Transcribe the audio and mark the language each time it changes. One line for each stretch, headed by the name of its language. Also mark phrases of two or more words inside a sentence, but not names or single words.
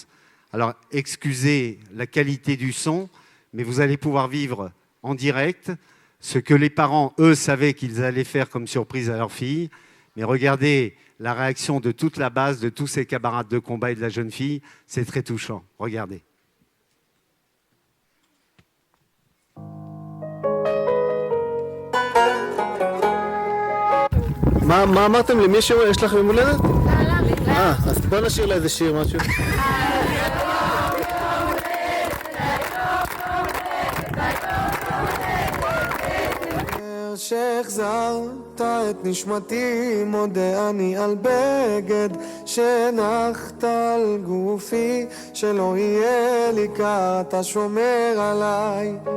French: Alors, excusez la qualité du son, mais vous allez pouvoir vivre en direct ce que les parents, eux, savaient qu'ils allaient faire comme surprise à leur fille. Mais regardez la réaction de toute la base, de tous ses camarades de combat et de la jeune fille. C'est très touchant. Regardez.
Hebrew: מה אמרתם? למי יש לך יום הולדת? אז בוא נשאיר לה איזה שיר, משהו. שהחזרת את נשמתי, מודה אני על בגד שנחת על גופי, שלא יהיה לי קר, אתה שומר עליי.